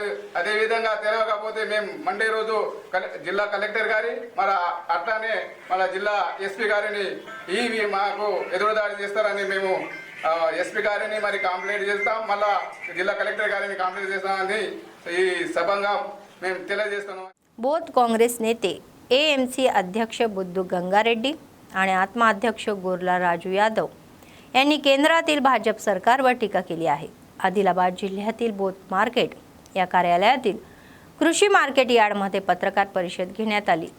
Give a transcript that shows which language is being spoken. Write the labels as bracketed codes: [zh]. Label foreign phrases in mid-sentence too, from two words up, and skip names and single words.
[te] అదేవిధంగా తెలియకపోతే మేము మండే రోజు జిల్లా కలెక్టర్ గారి మరి అట్లానే మన జిల్లా ఎస్పీ గారిని ఈ మాకు ఎదురుదాడి చేస్తారని మేము ఎస్పీ గారిని మరి కంప్లైంట్ చేస్తాం, మళ్ళా జిల్లా కలెక్టర్ గారిని కంప్లైంట్ చేస్తామని ఈ సభంగా మేము తెలియజేస్తున్నాం। [mr] बोथ काँग्रेस नेते एएमसी अध्यक्ष बुद्धू गंगारेड्डी आणि आत्मा अध्यक्ष गोरला राजू यादव यांनी केंद्रातील भाजप सरकारवर टीका केली आहे। आदिलाबाद जिल्ह्यातील बोथ मार्केट या कार्यालयातील कृषी मार्केट यार्डमध्ये पत्रकार परिषद घेण्यात आली।